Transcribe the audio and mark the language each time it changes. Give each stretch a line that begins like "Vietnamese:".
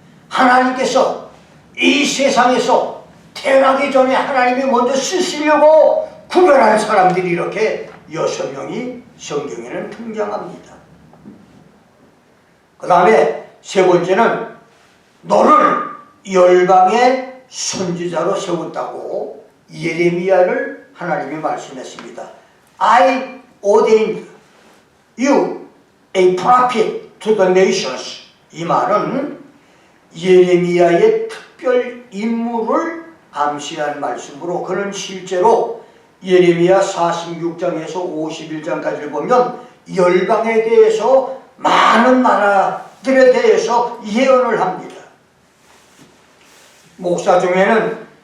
Korean: 하나님께서 이 세상에서 태어나기 전에 하나님이 먼저 쓰시려고 구별한 사람들이 이렇게 6명이 성경에는 등장합니다. 그 다음에 세 번째는 너를 열방의 선지자로 세웠다고 예레미야를 하나님이 말씀했습니다.
English: I ordained you a prophet to the nations.
Korean: 이 말은 예레미야의 특별 임무를 암시한 말씀으로, 그는 실제로 예레미야 46장에서 51장까지를 보면 열방에 대해서 많은 나라들에 대해서 예언을 합니다. 목사 중에는